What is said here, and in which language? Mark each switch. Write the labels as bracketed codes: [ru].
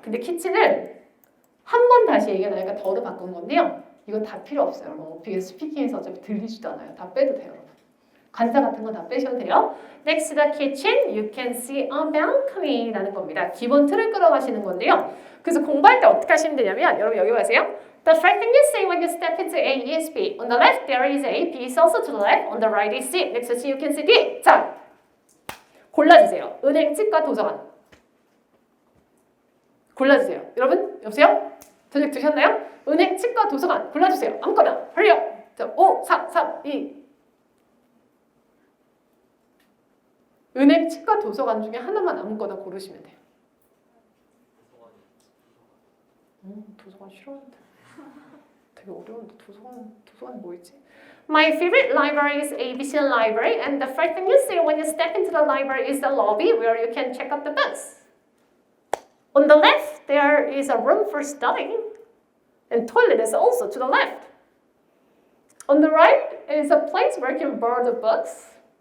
[ko] 근데 kitchen을 한 번 다시 얘기하니까 더로 바꾼 건데요. 이거 다 필요 없어요. 여러분. 어떻게 스피킹에서 어차피 들리지도 않아요. 다 빼도 돼요, 여러분. 관사 같은 건 다 빼셔도 돼요. [en] Next to the kitchen, you can see a balcony [ko] 라는 겁니다. 기본 틀을 끌어가시는 건데요. 그래서 공부할 때 어떻게 하시면 되냐면 여러분 여기 보세요. [en] The first thing you see when you step into A is B. On the left there is A, B is also to the left. On the right is C. Next to C you can see D. [ko] 자, 골라주세요. 은행집과 도서관. 골라주세요. 여러분 여보세요? 저녁 드셨나요? 은행집과 도서관 골라주세요. 아무거나. hurry. 자, 5, 4, 3, 2. 은행, 치과, 도서관 중에 하나만 아무거나 고르시면 돼요. 도서관 싫어하는데. 되게 되게 어려운데 도서관 뭐 있지? [en] My favorite library is ABC Library, and the first thing you see when you step into the library is the lobby where you can check out the books. On the left, there is a room for studying, and toilet is also to the left. On the right is a place where you can borrow the books.